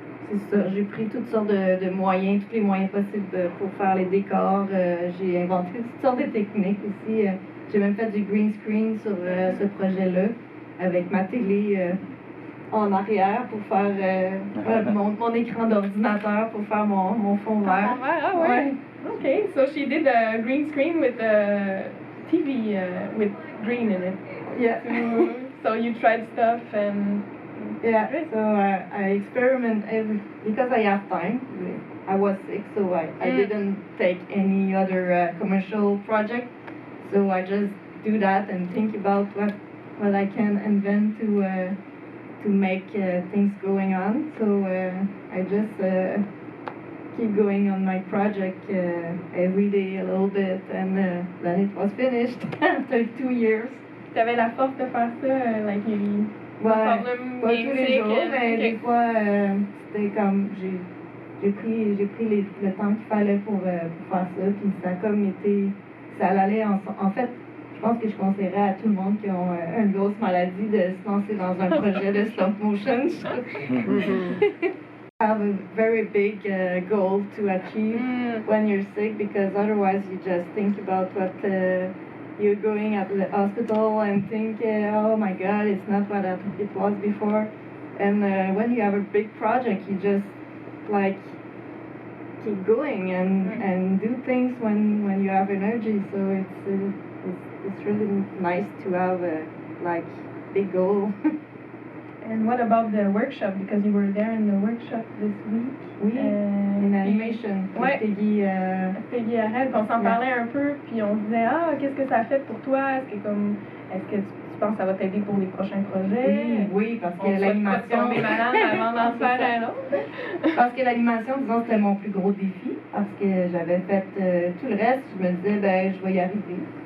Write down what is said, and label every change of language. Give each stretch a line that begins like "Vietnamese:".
French: C'est ça, j'ai pris toutes sortes de moyens, tous les moyens possibles pour faire les décors. J'ai inventé toutes sortes de techniques aussi. J'ai même fait du green screen sur ce projet-là, avec ma télé en arrière pour faire mon écran d'ordinateur pour faire mon fond vert. Ah ouais.
English: Okay, so she did a green screen with a TV with green in it. Yeah. So you tried stuff and... Yeah, so I experiment because I have time. I was sick, so I didn't take any other commercial project. So I just do that and think about what I can invent to make things going on. So I just keep going on my project every day a little bit, and then it was finished after 2 years.
French: T'avais la force de faire ça,
English: like you...
French: Pas tous les jours, mais des fois, c'était comme, j'ai pris le temps qu'il fallait pour faire ça, puis ça a comme été, ça allait en fait, je pense que je conseillerais à tout le monde qui ont une grosse maladie de se lancer dans un projet de stop motion.
English: Have a very big goal to achieve when you're sick, because otherwise you just think about what you're going at the hospital and think, oh my God, it's not what it was before. And when you have a big project, you just like keep going and do things when you have energy. So it's really nice to have a like big goal. And what about the workshop? Because you were there in the workshop this week.
French: Oui,
English: in animation.
French: Ouais. Peggy Arrête, on s'en parlait un peu, puis on disait, qu'est-ce que ça a fait pour toi? Est-ce que tu penses que ça va t'aider pour les prochains projets? Oui, parce que l'animation... On est malade avant d'en faire un autre. Parce que l'animation, disons, c'était mon plus gros défi, parce que j'avais fait tout le reste, je me disais, je vais y arriver.